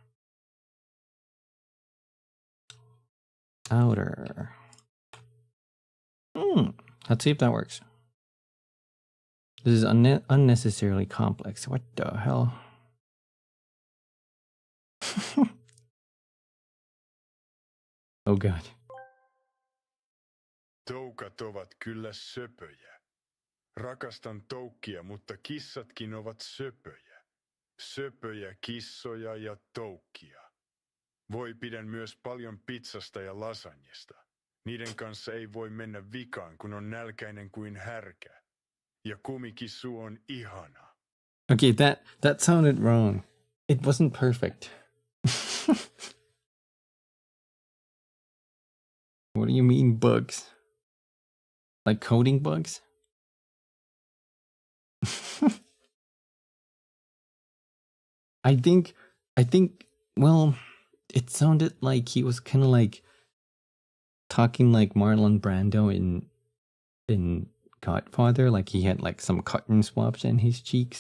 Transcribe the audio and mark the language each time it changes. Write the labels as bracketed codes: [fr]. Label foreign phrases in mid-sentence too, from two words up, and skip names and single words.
[en] Outer. Let's see if that works. This is unnecessarily complex. What the hell? Oh god. [fi] Toukat ovat kyllä söpöjä. Rakastan toukkia, mutta kissatkin ovat söpöjä. Söpöjä kissoja ja toukkia. Voi pidän myös paljon pizzasta ja lasagnesta. Niiden kanssa ei voi mennä vikaan, kun on nälkäinen kuin härkä. Ja kumikissu on ihana. [en] Okay, that sounded wrong. It wasn't perfect. What do you mean bugs? Like coding bugs? I think, well, it sounded like he was kind of like talking like Marlon Brando in Godfather, like he had like some cotton swabs in his cheeks.